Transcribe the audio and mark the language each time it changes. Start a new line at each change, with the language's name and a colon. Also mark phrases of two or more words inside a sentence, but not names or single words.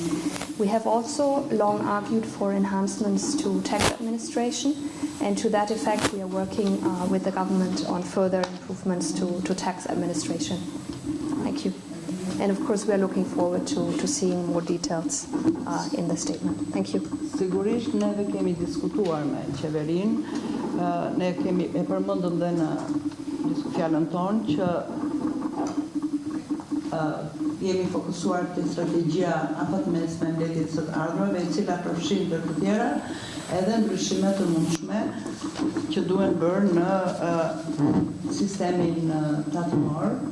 English: We have also long argued for enhancements to tax administration, and to that effect we are working with the government on further improvements to tax administration. Thank you. And of course we are looking forward to seeing more details in the statement. Thank you.
Albanian: Sigurisht neve kemi diskutuar me qeverinë, ne kemi e përmendëm dhe në fjalën tonë që jemi fokusuar te strategjia afatmesme e mbledhjes së të ardhmeve, e cila përfshin të tjera, edhe ndryshime të mundshme që duhen bërë në sistemin tatimor.